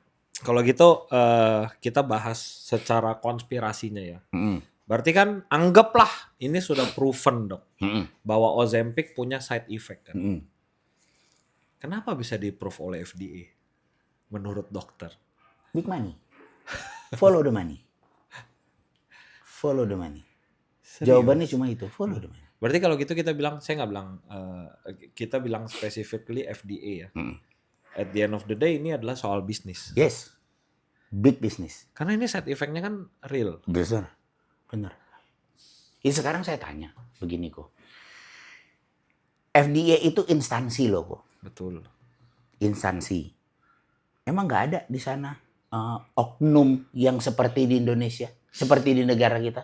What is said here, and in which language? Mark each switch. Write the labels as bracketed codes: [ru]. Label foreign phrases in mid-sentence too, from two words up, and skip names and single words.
[id] Kalau gitu kita bahas secara konspirasinya ya. Berarti kan anggaplah ini sudah proven dok bahwa Ozempic punya [en] side effect [id] kan. Kenapa bisa di-approve oleh FDA menurut dokter? [en] Big money. Follow the money. Follow the money. [id] Jawabannya cuma itu, [en] follow the money. [id] Berarti kalau gitu kita bilang, saya nggak bilang, kita bilang specifically FDA ya. [en] At the end of the day [id] ini adalah soal bisnis. [en] Yes. Big business. [id] Karena ini [en] side effect- [id] nya kan real. Benar. Benar. Ini sekarang saya tanya begini kok. FDA itu instansi loh kok. Betul. Instansi. Emang nggak ada di sana oknum yang seperti di Indonesia, seperti di negara kita?